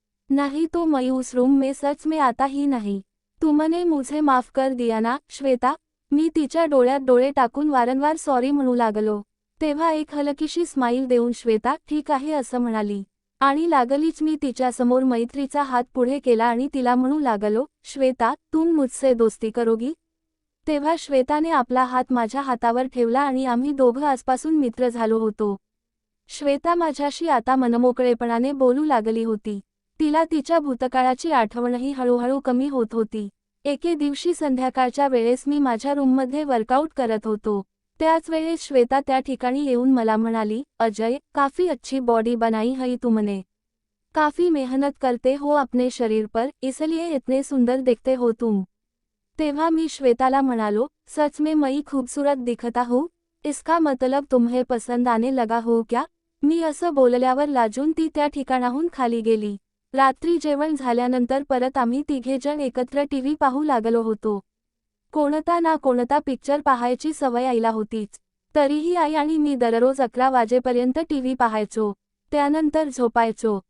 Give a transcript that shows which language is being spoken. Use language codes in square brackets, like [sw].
[hi] नहीं तो मैं उस रूम में सच में आता ही नहीं. तुमने मुझे माफ कर दिया ना, श्वेता? [mr] मी तिच्या डोळ्यात डोळे टाकून वारंवार सॉरी म्हणू लागलो. तेव्हा एक हलकीशी स्माईल देऊन श्वेता ठीक आहे असं म्हणाली. आणि लागलीच मी तिच्यासमोर मैत्रीचा हात पुढे केला आणि तिला म्हणू लागलो, श्वेता, [hi] तुम मुझसे दोस्ती करोगी? [mr] तेव्हा श्वेताने आपला हात माझ्या हातावर ठेवला आणि आम्ही दोघं आजपासून मित्र झालो होतो. श्वेता माझ्याशी आता मनमोकळेपणाने बोलू लागली होती. तिला तिच्या भूतकाळाची आठवणही हळूहळू कमी होत होती. एके दिवशी संध्याकाळच्या वेळेस मी माझ्या रूममध्ये वर्कआउट करत होतो. त्याच वेळेस श्वेता त्या ठिकाणी येऊन मला म्हणाली, [hi] अजय, काफी अच्छी बॉडी बनाई है तुमने, काफी मेहनत करते हो अपने शरीर पर, इसलिए इतने सुंदर दिखते हो तुम। [mr] तेव्हा मी श्वेताला म्हणालो, [hi] सच में मैं खूबसूरत दिखता हूँ, इसका मतलब तुम्हें पसंद आने लगा हो क्या? [mr] मी असं बोलल्यावर लाजून ती त्या ठिकाणाहून खाली गेली। रात्री जेवण झाल्यानंतर परत आम्ही तिघेजण एकत्र टीव्ही पाहू लागलो होतो। कोणता ना कोणता पिक्चर पाहायची सवय आईला होतीच, तरीही आई आणि मी दररोज 11 वाजेपर्यंत टीव्ही पाहायचो, त्यानंतर झोपायचो।